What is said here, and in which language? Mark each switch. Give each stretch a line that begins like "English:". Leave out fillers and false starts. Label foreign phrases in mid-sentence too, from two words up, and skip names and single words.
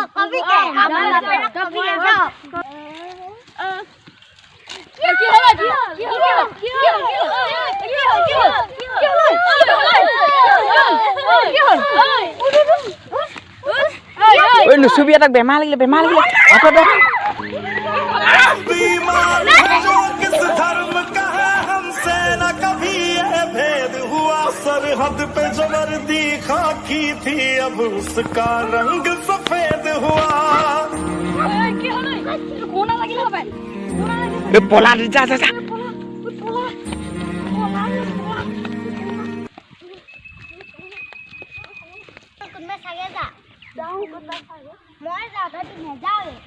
Assamese: নুচুবি এটাক বেমাৰ লাগিলে
Hindi: सरहद पे जो वर्दी खाकी थी अब उसका रंग सफेद हुआ
Assamese: পলা যা যা কোনবা চাগে যা যাও কোনবা চাগে মই যাও তই নেযাও